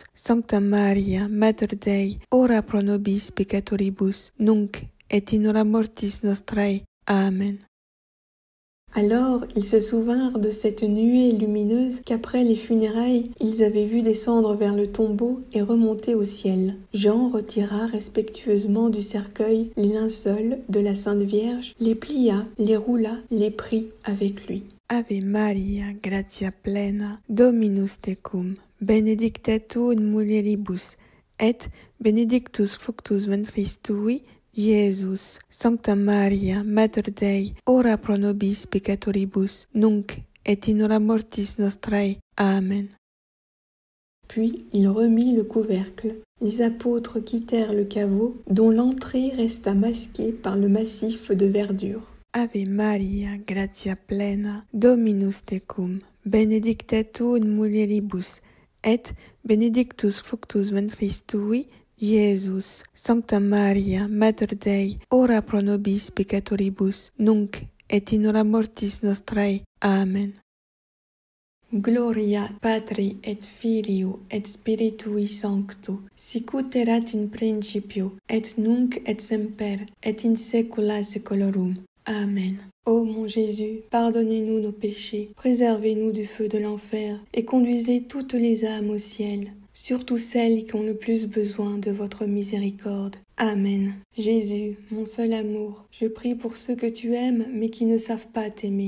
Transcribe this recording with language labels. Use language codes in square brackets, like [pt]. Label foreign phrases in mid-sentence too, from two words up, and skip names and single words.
[la] Sancta Maria, Mater Dei, ora pro nobis peccatoribus, nunc et in hora mortis nostrae. Amen. [fr] Alors ils se souvinrent de cette nuée lumineuse qu'après les funérailles, ils avaient vu descendre vers le tombeau et remonter au ciel. Jean retira respectueusement du cercueil les linceuls de la Sainte Vierge, les plia, les roula, les prit avec lui. [la] Ave Maria, gratia plena, Dominus tecum, benedicta tu in mulieribus, et benedictus fructus ventris tui, Iesus. Sancta Maria, Mater Dei, ora pro nobis peccatoribus, nunc et in hora mortis nostrae. Amen. [fr] Puis il remit le couvercle. Les apôtres quittèrent le caveau, dont l'entrée resta masquée par le massif de verdure. [la] Ave Maria, gratia plena, Dominus tecum, benedicta tu in mulieribus, et benedictus fructus ventris tui, Iesus. Sancta Maria, Mater Dei, ora pro nobis peccatoribus, nunc et in hora mortis nostrae. Amen. Gloria Patri et Filio et Spiritui Sancto, sic ut erat in principio, et nunc et semper, et in saecula saeculorum. Amen. [fr] Ô mon Jésus, pardonnez-nous nos péchés, préservez-nous du feu de l'enfer, et conduisez toutes les âmes au ciel, surtout celles qui ont le plus besoin de votre miséricorde. Amen. Jésus, mon seul amour, je prie pour ceux que tu aimes mais qui ne savent pas t'aimer.